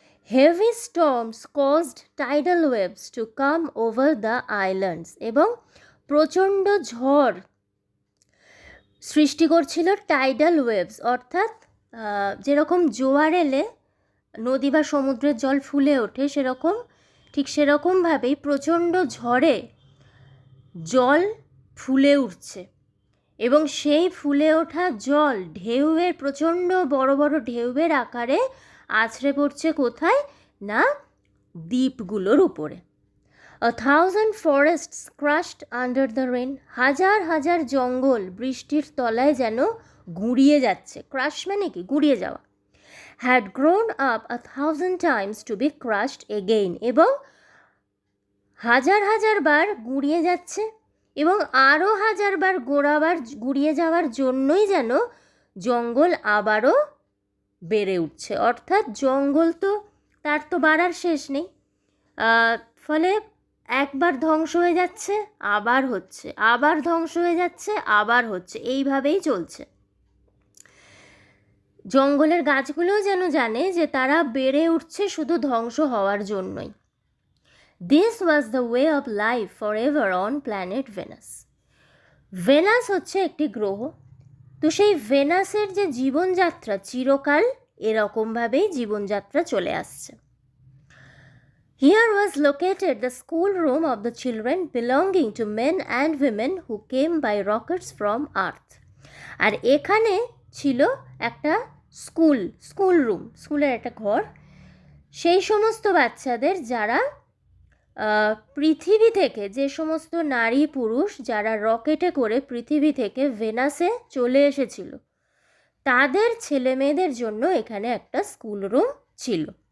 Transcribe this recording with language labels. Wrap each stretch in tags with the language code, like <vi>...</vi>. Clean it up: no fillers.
<en>heavy storms caused tidal waves to come over the islands,</en> <bn>এবং প্রচণ্ড ঝড় সৃষ্টি করছিল টাইডাল ওয়েভস, অর্থাৎ যেরকম জোয়ার এলে নদী বা সমুদ্রের জল ফুলে ওঠে, ঠিক সেরকমভাবেই প্রচণ্ড ঝড়ে জল ফুলে উঠছে। এবং সেই ফুলে ওঠা জল ঢেউয়ের, প্রচণ্ড বড় বড় ঢেউয়ের আকারে আছড়ে পড়ছে কোথায় না দ্বীপগুলোর উপরে।</bn> <en>A thousand forests crushed under the rain.</en> <bn>হাজার হাজার জঙ্গল বৃষ্টির তলায় যেন গুঁড়িয়ে যাচ্ছে। ক্রাশ মানে কি? গুঁড়িয়ে যাওয়া।</bn> <en>Had grown up 1,000 times to be crushed again.</en> <bn>এবং হাজার হাজার বার গুঁড়িয়ে যাচ্ছে, এবং আরও হাজারবার গুঁড়িয়ে যাওয়ার জন্যই যেন জঙ্গল আবারও বেড়ে উঠছে। অর্থাৎ জঙ্গল তো তার তো বাড়ার শেষ নেই, ফলে একবার ধ্বংস হয়ে যাচ্ছে আবার হচ্ছে, আবার ধ্বংস হয়ে যাচ্ছে আবার হচ্ছে, এইভাবেই চলছে। জঙ্গলের গাছগুলোও যেন জানে যে তারা বেড়ে উঠছে শুধু ধ্বংস হওয়ার জন্যই।</bn> <en>This was the way of life forever on planet Venus.</en> <bn>Venous হচ্ছে একটি গ্রহ। তো সেই ভেনাসের যে জীবনযাত্রা চিরকাল এরকমভাবেই জীবনযাত্রা চলে আসছে।</bn> <en>Here was located the school room of the children belonging to men and women who came by rockets from Earth.</en> <bn>আর এখানে ছিল একটা স্কুল রুম, স্কুলের একটা ঘর, সেই সমস্ত বাচ্চাদের যারা পৃথিবী থেকে, যে সমস্ত নারী পুরুষ যারা রকেটে করে পৃথিবী থেকে ভেনাসে চলে এসেছিল, তাদের ছেলে মেয়েদের জন্য এখানে একটা স্কুল রুম ছিল।</bn>